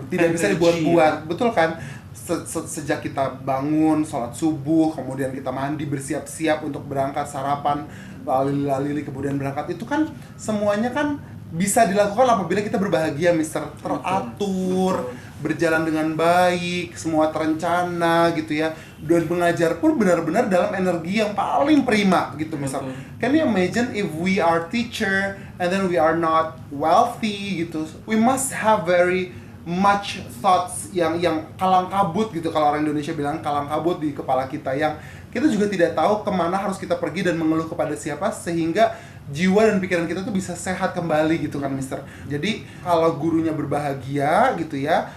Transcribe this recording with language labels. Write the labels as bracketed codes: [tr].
[id] Tidak bisa dibuat-buat, betul kan? Sejak kita bangun, sholat subuh, kemudian kita mandi, bersiap-siap untuk berangkat, sarapan, lalili kemudian berangkat, itu kan semuanya kan bisa dilakukan apabila kita berbahagia, Mister. Teratur, berjalan dengan baik, semua terencana gitu ya. Dan mengajar pun benar-benar dalam energi yang paling prima gitu, Mister. [en] Can you imagine if we are teacher and then we are not wealthy gitu? We must have very much thoughts [id] yang kalang kabut gitu, kalau orang Indonesia bilang kalang kabut di kepala kita, yang kita juga tidak tahu kemana harus kita pergi dan mengeluh kepada siapa, sehingga jiwa dan pikiran kita tuh bisa sehat kembali gitu kan, Mister. Jadi kalau gurunya berbahagia gitu ya,